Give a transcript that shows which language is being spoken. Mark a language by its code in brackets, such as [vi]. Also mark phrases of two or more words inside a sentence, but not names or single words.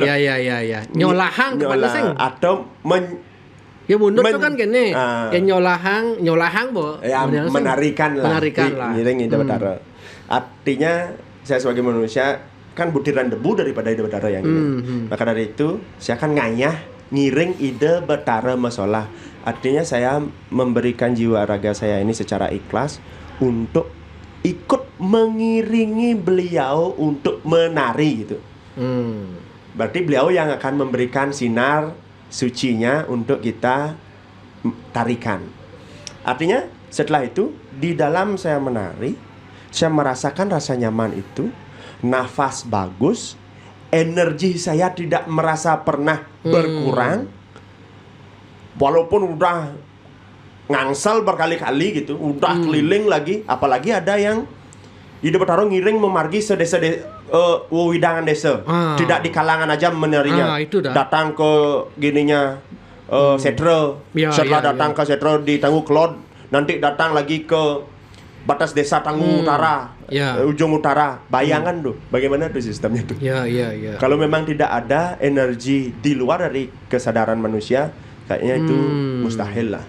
[id] Ya. Nyolahang kepada sing atau ya mundur itu kan gini, ya nyolahang bo. Ya menarikan lah. [ban] Ngiring Ida Bathara. [id] Artinya saya sebagai manusia kan butiran debu daripada Ida Bathara yang ini. Maka dari itu saya akan [ban] ngayah ngiring Ida Bathara mesolah. [id] Artinya saya memberikan jiwa raga saya ini secara ikhlas untuk ikut mengiringi beliau untuk menari gitu. Berarti beliau yang akan memberikan sinar sucinya untuk kita tarikan. Artinya setelah itu di dalam saya menari, saya merasakan rasa nyaman itu, nafas bagus, energi saya tidak merasa pernah berkurang, walaupun udah ngangsal berkali-kali gitu, udah keliling lagi, apalagi ada yang Ida Bathara [ban] ngiring memargi sedesa widangan desa, [id] tidak di kalangan aja menarinya, datang ke gininya Setra, setelah datang ke Setra di Tangguh Kelod, nanti datang lagi ke batas desa Tangguh Utara, ujung utara. Bayangan tuh, bagaimana tuh sistemnya tuh? Kalau memang tidak ada energi di luar dari kesadaran manusia, kayaknya itu mustahil lah.